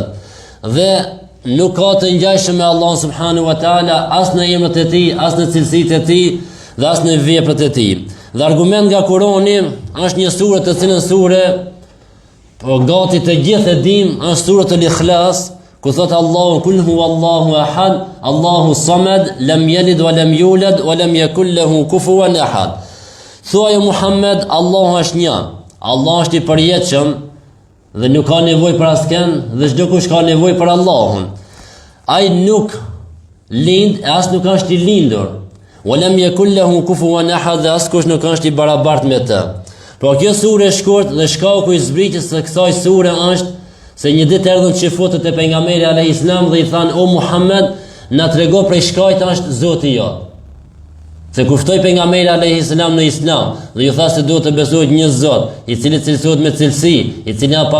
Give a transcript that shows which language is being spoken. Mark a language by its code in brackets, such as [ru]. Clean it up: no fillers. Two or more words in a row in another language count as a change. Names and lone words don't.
[sq] Dhe nuk ka të ngjashëm me Allah [ar] سبحانه وتعالى [sq] as në emrat e tij, as në cilësitë e tij dhe as në veprat e tij. Dhe argument nga Kurani është një sure të cilën sure po gati të gjithë e dim, është suratul Ikhlas, ku thot Allahu: [ar] "قل هو الله أحد الله الصمد لم يلد ولم يولد ولم يكن له كفوا أحد." [sq] Thuaj Muhammed, Allahu është një, Allah është I përjetshëm dhe nuk ka nevojë për askën dhe çdo kush ka nevojë për Allahun. Ai nuk lind, as nuk është I lindur. [ar] ولم يكن له كفوا أحد, [sq] as kush nuk është I barabartë me të. Pra kjo sure e shkurt dhe shkaku I zbritjes së kësaj sure është se një ditë erdhën xhifutët e pejgamberit [ar] عليه السلام [sq] dhe I thanë: "O Muhammed, na trego prej shkajt është Zoti jot." Se kur ftoi pejgamberi [ar] عليه السلام [sq] në Islam dhe ju tha se duhet të besohet një Zot, i cili cilësohet me cilësi, i cili pa